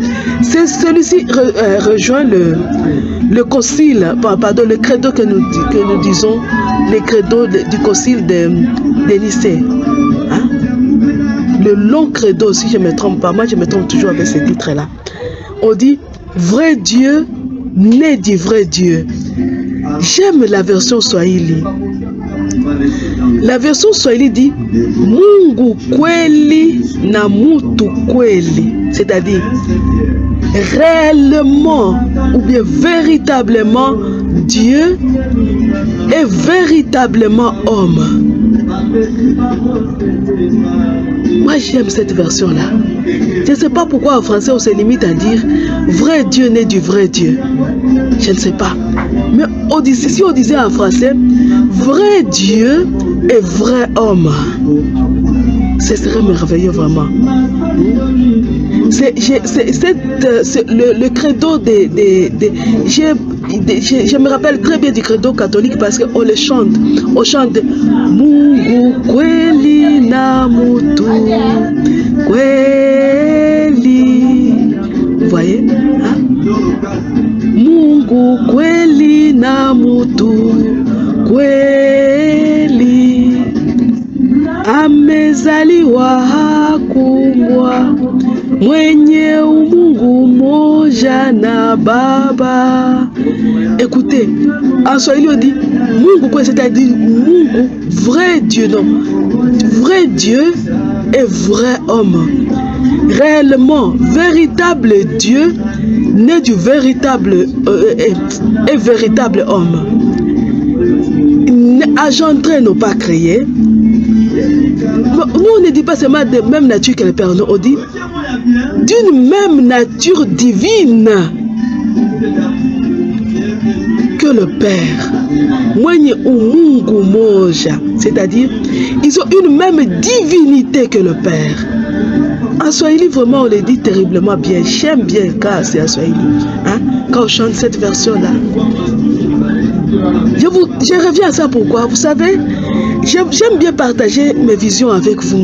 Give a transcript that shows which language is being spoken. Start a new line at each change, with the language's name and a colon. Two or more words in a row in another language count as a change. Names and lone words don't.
French: Celui-ci rejoint le concile, pardon, le credo que nous disons, le credo du concile de Nicée. Hein? Le long credo, si je ne me trompe pas, moi je me trompe toujours avec ce titre-là. On dit vrai Dieu, né du vrai Dieu. J'aime la version Swahili. La version Swahili dit
Swahili: Mungu kweli na mutu kweli,
French: c'est-à-dire réellement ou bien véritablement Dieu est véritablement homme. Moi j'aime cette version-là. Je ne sais pas pourquoi en français on se limite à dire vrai Dieu né du vrai Dieu. Je ne sais pas. Mais si on disait en français vrai Dieu et vrai homme, ce serait merveilleux vraiment. Le credo je me rappelle très bien du credo catholique parce qu'on le chante. On chante
Swahili: Mungu kweli na mutu kweli.
French: Vous voyez, hein?
Swahili: Mungu kweli na mutu kweli, amezaliwa hakumbwa, mwenye umungu moja na Baba.
French: Écoutez, en Swahili on dit
Swahili: Mungu kweli,
French: c'est-à-dire Mungu, vrai Dieu, non, vrai Dieu et vrai homme. Réellement, véritable Dieu, né du véritable et véritable homme. Agentré, non pas créé. Nous, on ne dit pas seulement de même nature que le Père, non, on dit d'une même nature divine que le Père.
Swahili: Mwenye umungu moja,
French: c'est-à-dire ils ont une même divinité que le Père. En Swahili, vraiment, on le dit terriblement bien. J'aime bien quand c'est en Swahili. Hein? Quand on chante cette version-là. Je reviens à ça pourquoi? Vous savez, j'aime bien partager mes visions avec vous.